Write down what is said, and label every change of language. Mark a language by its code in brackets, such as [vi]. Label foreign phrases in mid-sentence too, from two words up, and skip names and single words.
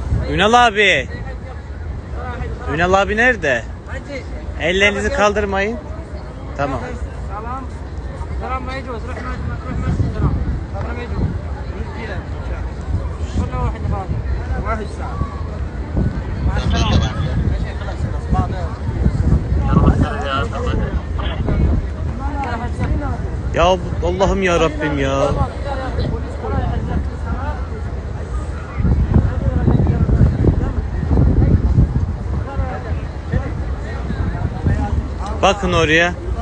[tr] Ünal abi. Ünal abi nerede? Ellerinizi kaldırmayın. Tamam. [ar] Salam. Salam ما يجوز روح ما سلام. ما يجوز. كله واحد هذا. واحد ساعة. مع السلامة. [tr] Ya Allah'ım ya Rabbim ya. Bakın oraya.